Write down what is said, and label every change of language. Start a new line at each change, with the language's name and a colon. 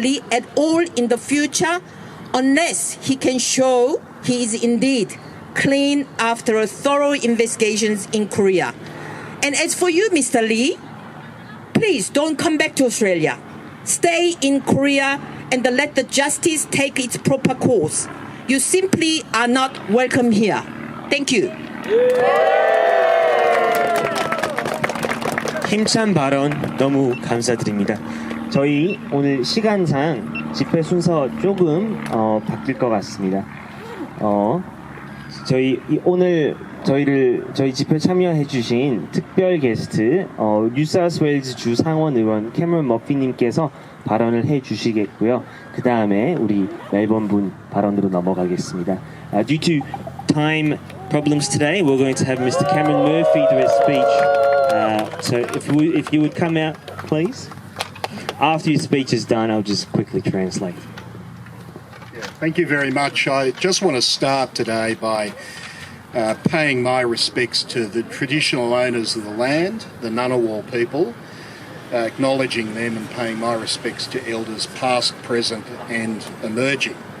English: Lee at all in the future unless he can show he is indeed clean after a thorough investigations in Korea. And as for you, Mr. Lee, please don't come back to Australia. Stay in Korea and let the justice take its proper course. You simply are not welcome here. Thank you.
Korean: 힘찬 발언 너무 감사드립니다. 저희 오늘 시간상 집회 순서 조금 바뀔 것 같습니다. 오늘 저희 집회 참여해주신 특별 게스트 뉴사우스웨일즈 주 상원 의원 캐머런 머피님께서 발언을 해주시겠고요. 그 다음에 우리 멜번 분 발언으로 넘어가겠습니다.
English: Due to time problems today, we're going to have Mr. Cameron Murphy do his speech. So if you would come out, please. After your speech is done, I'll just quickly translate. Thank you very much. I just want to start today by paying my respects to the traditional owners of the land, the Ngunnawal people, acknowledging them and paying my respects to elders past, present and emerging.